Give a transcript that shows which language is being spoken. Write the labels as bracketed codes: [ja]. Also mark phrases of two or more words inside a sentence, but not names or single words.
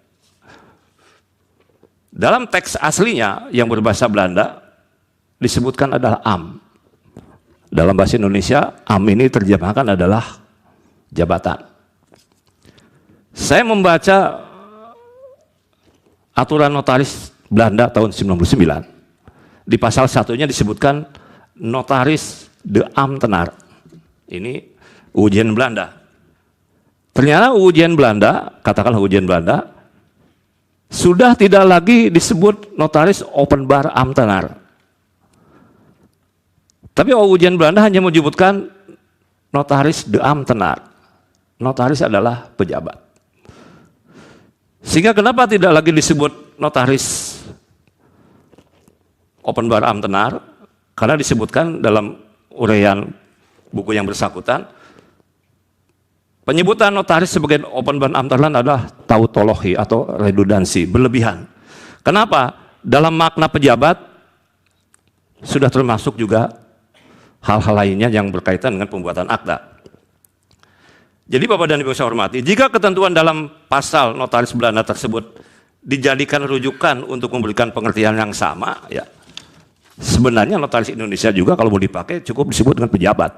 [id] Dalam teks aslinya yang berbahasa Belanda disebutkan adalah am. Dalam bahasa Indonesia am ini terjemahkan adalah jabatan. Saya membaca aturan notaris Belanda tahun 99. Di pasal 1-nya disebutkan notaris [nl] de ambtenaar. [id] Ini ujian Belanda. Ternyata ujian Belanda, katakanlah ujian Belanda, sudah tidak lagi disebut notaris [nl] openbaar ambtenaar. [id] Tapi ujian Belanda hanya menyebutkan notaris [nl] de ambtenaar. [id] Notaris adalah pejabat. Sehingga kenapa tidak lagi disebut notaris [nl] openbaar ambtenaar? [id] Karena disebutkan dalam uraian buku yang bersangkutan, penyebutan notaris sebagai [nl] openbaar ambtenaar [id] adalah tautologi atau redundansi, berlebihan. Kenapa? Dalam makna pejabat sudah termasuk juga hal-hal lainnya yang berkaitan dengan pembuatan akta. Jadi Bapak dan Ibu saya hormati, jika ketentuan dalam pasal notaris Belanda tersebut dijadikan rujukan untuk memberikan pengertian yang sama, ya sebenarnya notaris Indonesia juga kalau mau dipakai cukup disebut dengan pejabat.